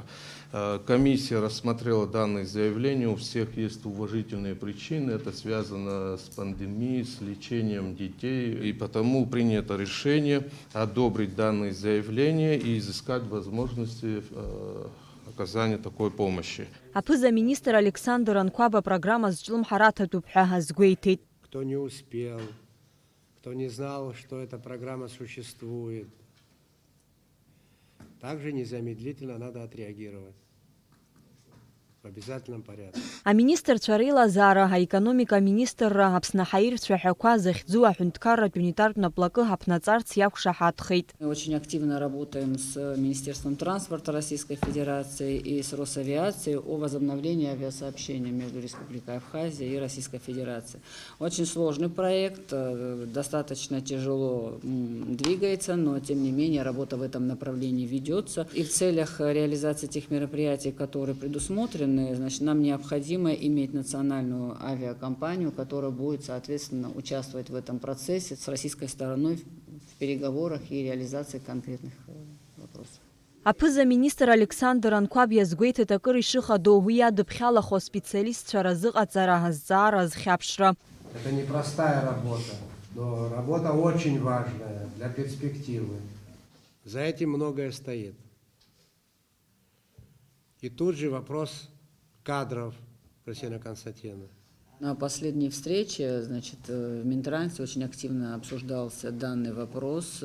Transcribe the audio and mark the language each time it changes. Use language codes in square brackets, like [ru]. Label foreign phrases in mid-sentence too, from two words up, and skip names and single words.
[ru] Комиссия рассмотрела данные заявления, у всех есть уважительные причины, это связано с пандемией, с лечением детей, и потому принято решение одобрить данные заявления и изыскать возможности оказания такой помощи. [ab] Апыза-министр Александр Анкваба программа зҿлымҳараҭатәуп ҳәа азгәеиҭеит. [ru] Кто не успел, кто не знал, что эта программа существует, также незамедлительно надо отреагировать. В обязательном порядке. [ab] Аминистрцәа реилазаара аекономика министрра Аԥсны аҳаирцәа ҳәақәа захьӡу аҳәынҭқарратә унитартә наплакы ҳаԥнаҵарц иақәшаҳаҭхеит. [ru] Мы очень активно работаем с Министерством транспорта Российской Федерации и с Росавиацией о возобновлении авиасообщения между Республикой Абхазия и Российской Федерацией. Очень сложный проект, достаточно тяжело двигается, но тем не менее работа в этом направлении ведется. И в целях реализации тех мероприятий, которые предусмотрены, значит, нам необходимо иметь национальную авиакомпанию, которая будет, соответственно, участвовать в этом процессе с российской стороной в переговорах и реализации конкретных вопросов. [ab] Аԥыза-министр Александр Анкваб иазгәеиҭеит акыр ишыхадоу уи иадыԥхьалахо специалистцәа разыҟаҵара азҵаара азхьаԥшра. [ru] Это непростая работа, но работа очень важная для перспективы. За этим многое стоит. И тут же вопрос кадров, Кристина Константиновна. На последней встрече, значит, в Минтрансе очень активно обсуждался данный вопрос.